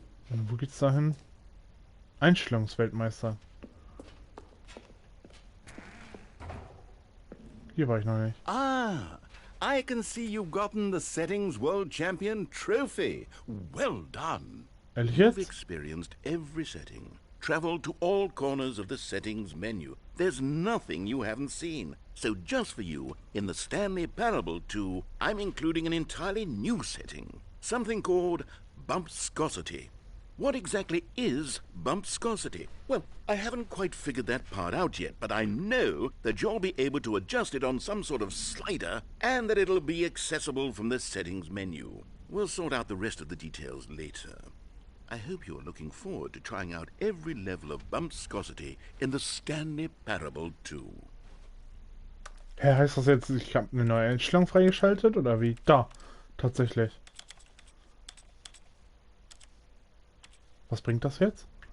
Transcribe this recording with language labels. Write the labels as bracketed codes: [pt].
[de] Und wo geht's da hin? Einstellungsweltmeister. Hier war ich noch nicht. [en] Ah, I can see you've gotten the Settings World Champion trophy. Well done. [de] Ehrlich [en] You've [de] jetzt? [en] experienced every setting. Traveled to all corners of the settings menu. There's nothing you haven't seen. So just for you, in the Stanley Parable 2, I'm including an entirely new setting. Something called Bumpscosity. What exactly is bumpscosity? Well, I haven't quite figured that part out yet, but I know that you'll be able to adjust it on some sort of slider and that it'll be accessible from the settings menu. We'll sort out the rest of the details later. I hope you're looking forward to trying out every level of bumpscosity in the Stanley Parable 2. [de] Hä, heißt das jetzt, ich habe eine neue Einstellung freigeschaltet oder wie? Da, tatsächlich. Was bringt das jetzt?